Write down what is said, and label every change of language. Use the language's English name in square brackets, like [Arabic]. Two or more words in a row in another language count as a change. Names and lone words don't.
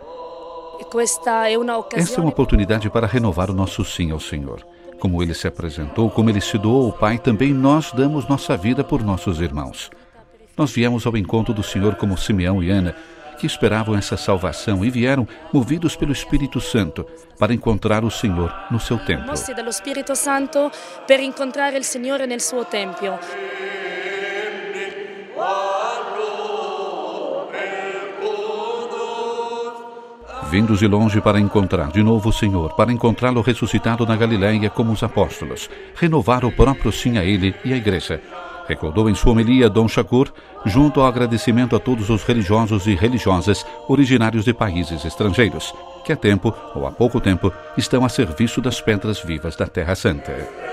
[Portuguese] Essa é uma oportunidade para renovar o nosso sim ao Senhor. Como Ele se apresentou, como Ele se doou ao Pai, também nós damos nossa vida por nossos irmãos. Nós viemos ao encontro do Senhor como Simeão e Ana, que esperavam essa salvação e vieram, movidos pelo Espírito Santo, para encontrar o Senhor no seu templo. [Italian] Mossi dallo Spirito Santo per incontrare il Signore nel suo tempio. [Portuguese] Vindos de longe para encontrar de novo o Senhor, para encontrá-lo ressuscitado na Galileia como os apóstolos, renovar o próprio sim a Ele e à Igreja. Recordou em sua homilia Dom Shakur, junto ao agradecimento a todos os religiosos e religiosas originários de países estrangeiros, que há tempo, ou há pouco tempo, estão a serviço das pedras vivas da Terra Santa.